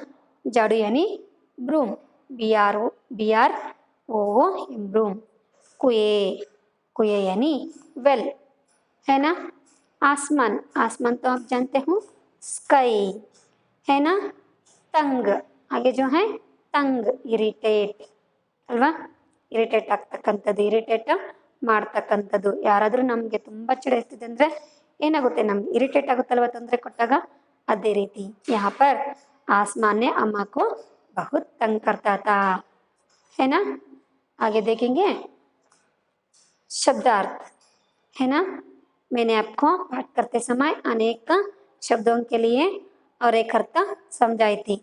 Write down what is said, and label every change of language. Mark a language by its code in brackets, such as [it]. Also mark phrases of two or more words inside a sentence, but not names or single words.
[hi] झाड़ू यानी ब्रूम, BRO ब्रूम. कुए यानी वेल, है ना. आसमान तो आप जानते हो, स्काई, है ना. तंग, आगे जो है तंग, इरिटेट ಅಲ್ವಾ. [kn] ಇರಿಟೇಟ್ ಆಗ್ತಕ್ಕಂಥದ್ದು, ಇರಿಟೇಟ್ ಮಾಡ್ತಕ್ಕಂಥದ್ದು. ಯಾರಾದರೂ ನಮಗೆ ತುಂಬ ಚಿಡಿಸ್ತಿದೆ ಅಂದರೆ ಏನಾಗುತ್ತೆ, ನಮ್ಗೆ ಇರಿಟೇಟ್ ಆಗುತ್ತಲ್ವ ತೊಂದರೆ ಕೊಟ್ಟಾಗ. ಅದೇ ರೀತಿ [hi] यहाँ पर आसमान ने अम्मा को बहुत तंग करता था, है ना. आगे देखेंगे शब्दार्थ, है ना. मैंने आपको पाठ करते समय अनेक शब्दों के लिए और एक अर्थ समझाई थी।